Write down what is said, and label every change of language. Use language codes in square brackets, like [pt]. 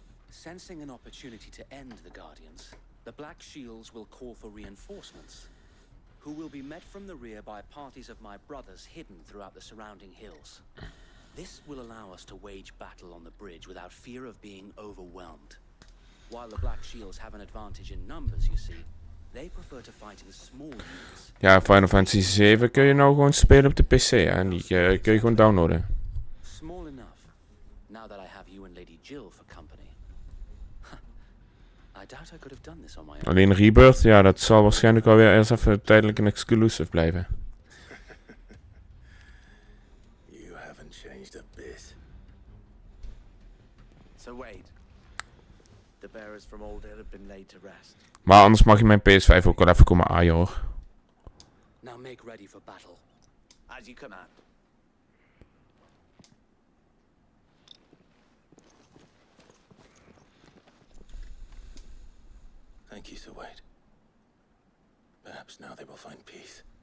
[en] Sensing an opportunity to end the Guardians, the Black Shields will call for reinforcements, who will be met from the rear by parties of my brothers hidden throughout the surrounding hills. This will allow us to wage battle on the bridge without fear of being overwhelmed. While the Black Shields have an advantage in numbers, you see, they prefer to fight in small units. [nl] Ja, Final Fantasy 7 kun je nou gewoon spelen op de PC, hè. En die kun je gewoon downloaden. [en] Small enough, now that I have you and Lady Jill for company. I doubt I could have done this on my own. [nl] Alleen Rebirth, ja, dat zal waarschijnlijk alweer eerst even tijdelijk een exclusive blijven. [en] You haven't changed a bit. So Wade, the bearers from Old Hill have been laid to rest. [nl] Maar anders mag je mijn PS5 ook wel even komen aaien, hoor. [en] Now make ready for battle. As you command. Thank you, Sir Wade. Perhaps now they will find peace.